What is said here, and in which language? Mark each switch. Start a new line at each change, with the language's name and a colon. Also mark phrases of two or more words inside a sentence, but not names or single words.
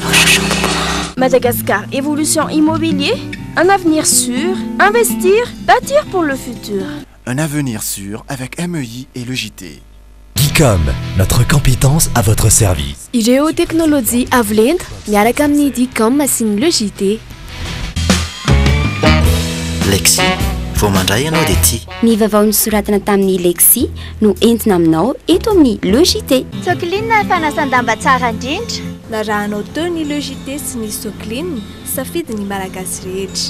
French: Madagascar, évolution immobilier, un avenir sûr, investir, bâtir pour le futur. Un avenir sûr avec MEI et le JT. Geekom, notre compétence à votre service. Géotechnologie à Vlend,
Malagasy: miaraka amin'ny Geekom machine le JT. Lexi, vao mandray ianao dia tia. Ny vaovao nosoratana tamin'ny Lexi no entina aminao eto amin'ny le JT. Socline fanasan-damba tsara indrindra. Na raha anao teo ny le JT sy ny Socline, safidy ny malagasy rehetra.